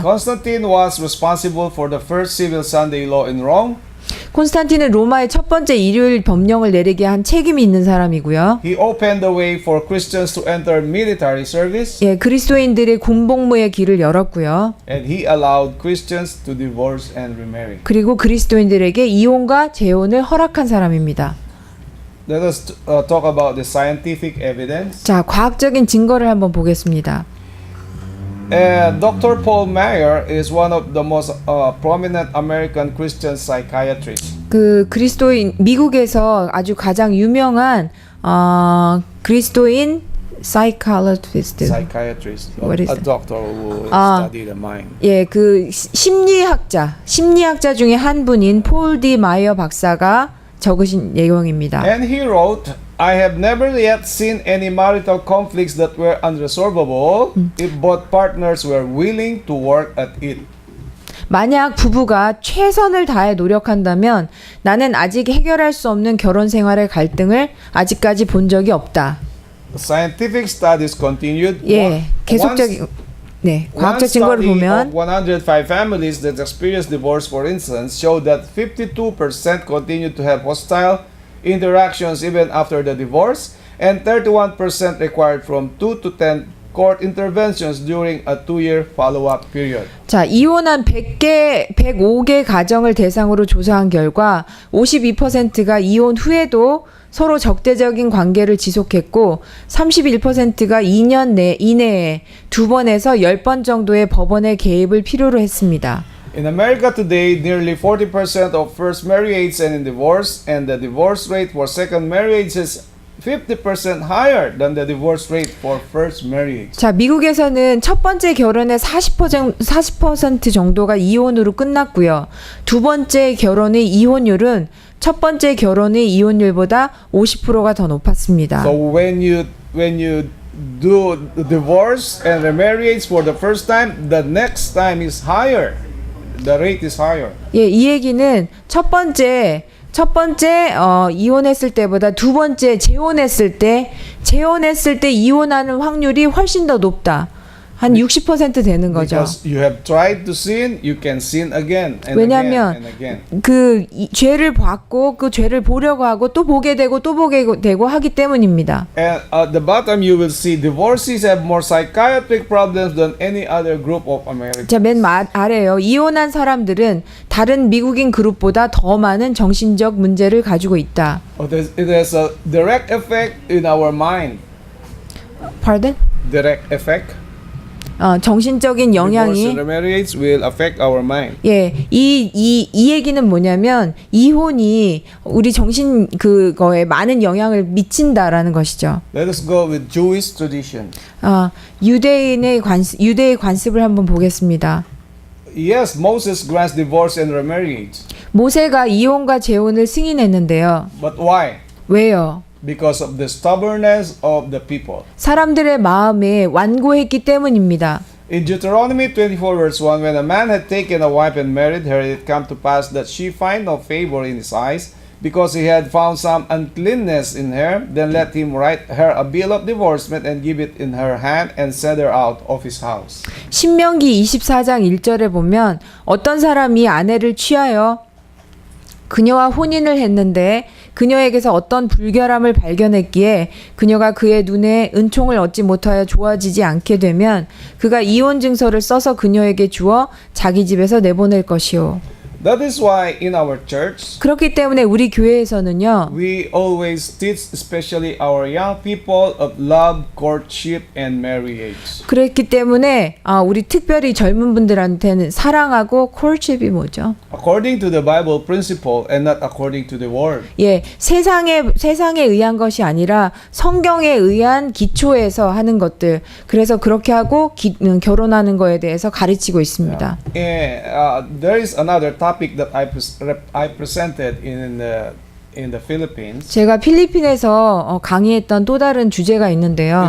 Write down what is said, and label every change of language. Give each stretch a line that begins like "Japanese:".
English: Constantine was responsible for the first civil Sunday law in Rome.
Korean: 콘스탄틴은 로마의 첫 번째 일요일 법령을 내리게 한 책임이 있는 사람이고요.
English: He opened the way for Christians to enter military service.
Korean: 예, 그리스도인들의 군복무의 길을 열었고요.
English: And he allowed Christians to divorce and remarry.
Korean: 그리고 그리스도인들에게 이혼과 재혼을 허락한 사람입니다.
English: Let us talk about the scientific evidence.
Korean: 자, 과학적인 증거를 한번 보겠습니다.
English: Dr. Paul Meyer is one of the most prominent American Christian psychiatrists.
Korean: 미국에서 아주 가장 유명한 그리스도인 psychologist.
English: Psychiatrist, What is a that? doctor who study the mind.
Korean: 예, 심리학자 중에 한 분인 폴 디 마이어 박사가 적으신 내용입니다.
English: And he wrote, I have never yet seen any marital conflicts that were unresolvable if both partners were willing to work at it.
Korean: 만약 부부가 최선을 다해 노력한다면 나는 아직 해결할 수 없는 결혼 생활의 갈등을 아직까지 본 적이 없다.
English: Scientific studies continued.
Korean: 예, 계속적인 과학적 증거를 보면
English: 105 families that experienced divorce, for instance, showed that 52% continued to have hostile interactions even after the divorce, and 31% required from 2 to 10 court interventions during a 2-year follow-up period.
Korean: 자, 이혼한 105개 가정을 대상으로 조사한 결과 52%가 이혼 후에도 서로 적대적인 관계를 지속했고 31%가 2년 이내에 2번에서 10번 정도의 법원의 개입을 필요로 했습니다.
English: In America today, nearly 40% of first marriages end in divorce, and the divorce rate for second marriage is 50% higher than the divorce rate for first marriage.
Korean: 자, 미국에서는 첫 번째 결혼의 40% 정도가 이혼으로 끝났고요. 두 번째 결혼의 이혼율은 첫 번째 결혼의 이혼율보다 50%가 더 높았습니다.
English: So when you do divorce and remarriage for the first time, the next time is higher. The rate is higher.
Korean: 예, 이 얘기는 첫 번째 이혼했을 때보다 두 번째 재혼했을 때 이혼하는 확률이 훨씬 더 높다. 한 60% 되는 거죠.
English: Because you have tried to sin, you can sin again and
Korean: 왜냐하면
English: again and again.
Korean: 죄를 받고 그 죄를 보려고 하고 또 보게 되고 또 보게 되고 하기 때문입니다.
English: And at the bottom you will see divorcees have more psychiatric problems than any other group of Americans.
Korean: 자, 맨 아래요. 이혼한 사람들은 다른 미국인 그룹보다 더 많은 정신적 문제를 가지고 있다.
English: It has a direct effect in our mind. Pardon? Direct effect.
Korean: 정신적인 영향이
English: Divorce and remarriage will affect our mind.
Korean: 예, 이 얘기는 뭐냐면 이혼이 우리 정신 그거에 많은 영향을 미친다라는 것이죠.
English: Let us go with Jewish tradition.
Korean: 유대의 관습을 한번 보겠습니다.
English: Yes, Moses grants divorce and remarriage.
Korean: 모세가 이혼과 재혼을 승인했는데요.
English: But why?
Korean: 왜요?
English: Because of the stubbornness of the people.
Korean: 사람들의 마음에 완고했기 때문입니다.
English: In Deuteronomy 24 verse 1, when a man had taken a wife and married her, it came to pass that she find no favor in his eyes, because he had found some uncleanness in her. Then let him write her a bill of divorcement and give it in her hand and send her out of his house.
Korean: 신명기 24장 1절에 보면 어떤 사람이 아내를 취하여 그녀와 혼인을 했는데 그녀에게서 어떤 불결함을 발견했기에 그녀가 그의 눈에 은총을 얻지 못하여 좋아지지 않게 되면 그가 이혼 증서를 써서 그녀에게 주어 자기 집에서 내보낼 것이요.
English: That is why in our church,
Korean: 그렇기 때문에 우리 교회에서는요.
English: we always teach, especially our young people, of love, courtship, and marriage.
Korean: 그랬기 때문에 우리 특별히 젊은 분들한테는 사랑하고 courtship이 뭐죠?
English: According to the Bible principle and not according to the world.
Korean: 예, 세상에 의한 것이 아니라 성경에 의한 기초에서 하는 것들. 그래서 그렇게 하고 결혼하는 거에 대해서 가르치고 있습니다.
English: There is another topic that I presented in the Philippines.
Korean: 제가 필리핀에서 강의했던 또 다른 주제가 있는데요.